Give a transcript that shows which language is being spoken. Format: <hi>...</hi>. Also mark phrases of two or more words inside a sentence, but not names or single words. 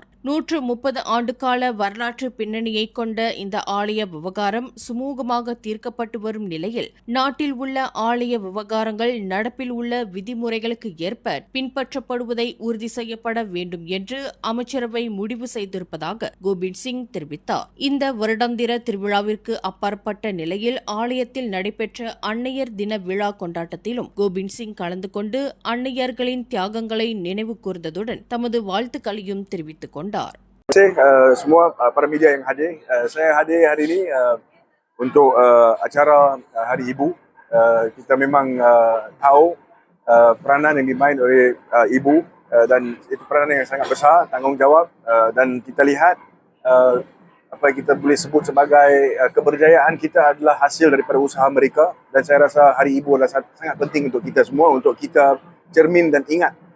<ta>130 ஆண்டுகால வரலாற்று பின்னணியை கொண்ட இந்த ஆலய விவகாரம் சுமூகமாக தீர்க்கப்பட்டு வரும் நிலையில் நாட்டில் உள்ள ஆலய விவகாரங்கள் நடப்பில் உள்ள விதிமுறைகளுக்கு ஏற்ப பின்பற்றப்படுவதை உறுதி செய்யப்பட வேண்டும் என்று அமைச்சரவை முடிவு செய்திருப்பதாக கோபிந்த் சிங் தெரிவித்தார். இந்த வருடாந்திர திருவிழாவிற்கு அப்பாற்பட்ட நிலையில் ஆலயத்தில் நடைபெற்ற அன்னையர் தின விழா கொண்டாட்டத்திலும் கோபிந்த் சிங் கலந்து கொண்டு அன்னையர்களின் தியாகங்களை நினைவு கூர்ந்ததுடன் தமது வாழ்த்துக்களையும் தெரிவித்துக் கொண்டார்.</ta> <ms>Terima kasih semua para media yang hadir. Saya hadir hari ini untuk acara Hari Ibu. Kita memang tahu peranan yang dimain oleh ibu dan itu peranan yang sangat besar, tanggungjawab dan kita lihat apa yang kita boleh sebut sebagai keberjayaan kita adalah hasil daripada usaha mereka dan saya rasa Hari Ibu adalah sangat penting untuk kita semua untuk kita cermin dan ingat</ms>